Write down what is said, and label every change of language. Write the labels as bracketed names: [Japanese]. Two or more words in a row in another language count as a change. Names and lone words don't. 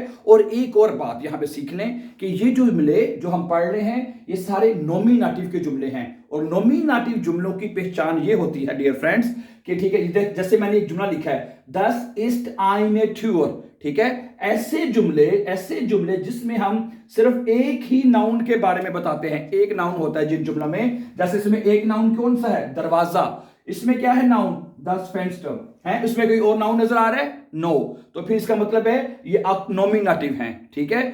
[Hindi] और एक और बात यहां पे सीख लें कि ये जो जुमले जो हम पढ़ रहे हैं, ये सारे नॉमिनेटिव के जुमले हैं, और नॉमिनेटिव जुमलों की पहचान ये होती है [English] dear friends [Hindi] कि, ठीक है, जैसे मैंने एक जुमला लिखा है, [German] das ist eine Tür, [Hindi] ठीक है, ऐसे जुमले जिसमें हम सिर्फ एक ही नाउन के बारे में बताते हैं, एक नाउन होता है जिन जुमलों में, जैसे इसमें एक नाउन कौन सा है, दरवाजा, इसमें क्या है नाउन, [German] 10 Fenster [Hindi] है, इसमें कोई और नाउन नजर आ रहा है, नो, तो फिर इसका मतलब है ये आप नॉमिनेटिव हैं, ठीक है।